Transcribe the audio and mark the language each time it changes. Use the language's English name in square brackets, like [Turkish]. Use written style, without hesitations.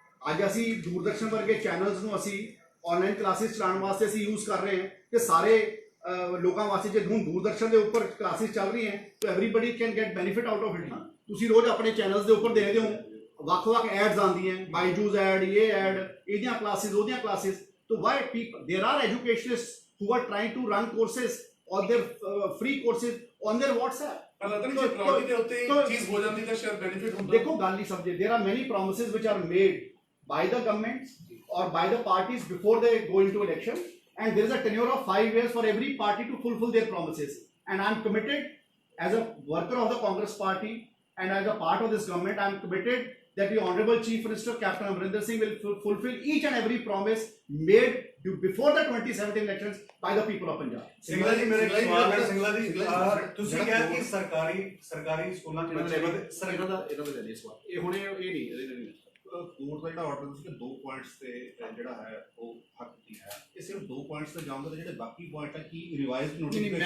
[Punjabi] ਅੱਜ ਅਸੀਂ ਦੂਰਦਰਸ਼ਨ ਵਰਗੇ ਚੈਨਲਸ ਨੂੰ ਅਸੀਂ ਆਨਲਾਈਨ ਕਲਾਸਿਸ ਚਲਾਉਣ ਵਾਸਤੇ ਅਸੀਂ ਯੂਜ਼ ਕਰ ਰਹੇ ਹਾਂ, ਤੇ ਸਾਰੇ ਲੋਕਾਂ ਵਾਸਤੇ ਜੇ ਹੁਣ ਦੂਰਦਰਸ਼ਨ ਦੇ ਉੱਪਰ ਕਲਾਸਿਸ ਚੱਲ ਰਹੀਆਂ ਤਾਂ [English] Everybody can get benefit out of it. [Punjabi] ਤੁਸੀਂ ਰੋਜ਼ ਆਪਣੇ ਚੈਨਲਸ ਦੇ ਉੱਪਰ ਦੇਖਦੇ ਹੋ ਵੱਖ-ਵੱਖ ਐਡਸ ਆਉਂਦੀਆਂ, ਬਾਈਜੂਸ ਐਡ, ਇਹ ਐਡ, ਇਹਦੀਆਂ ਕਲਾਸਿਸ, ਉਹਦੀਆਂ ਕਲਾਸਿਸ। [English] ਤਾਂ why people there are educationist who are trying to run courses or their free courses on their WhatsApp। [Punjabi] ਪਰ ਲੱਗਦਾ ਨਹੀਂ ਜੇ ਪ੍ਰਾਇੋਰਟੀ ਦੇ ਉੱਤੇ ਚੀਜ਼ ਹੋ ਜਾਂਦੀ ਤਾਂ ਸ਼ਾਇਦ ਬੈਨੀਫਿਟ ਹੁੰਦਾ। ਦੇਖੋ ਗੱਲ ਨਹੀਂ ਸਮਝੇ, [English] There are many promises which are made by the government or by the parties before they go into election, and there is a tenure of 5 years for every party to fulfill their promises, and I am committed as a worker of the Congress party and as a part of this government, I am committed that the Honorable Chief Minister Captain Amarinder Singh will fulfill each and every promise made before the 2017 elections by the people of Punjab। [Punjabi] Singla ਜੀ ਮੇਰੇ ਸਵਾਲ ਹੈ, ਸਿੰਗਲਾ ਜੀ ਤੁਸੀਂ ਕਿਹਾ ਕਿ ਸਰਕਾਰੀ ਸਕੂਲਾਂ ਚ ਬੱਚੇ ਇਹਨਾਂ ਦਾ ਲੈ ਲਈ ਸਵਾਲ, ਇਹ ਹੁਣੇ ਇਹ ਨਹੀਂ ਕੋਰਟ ਦਾ ਜਿਹੜਾ ਆਰਡਰ ਸੀ ਕਿ 2 ਪੁਆਇੰਟਸ ਤੇ ਜਿਹੜਾ ਹੈ ਉਹ ਹੱਕ ਦੀ ਹੈ, ਇਹ ਸਿਰਫ 2 ਪੁਆਇੰਟਸ ਤੇ ਜਾਊਂਗਾ, ਤੇ ਜਿਹੜੇ ਬਾਕੀ ਪੁਆਇੰਟ ਹੈ ਕੀ ਰਿਵਾਈਜ਼ਡ ਨੋਟੀਫਿਕੇਸ਼ਨ।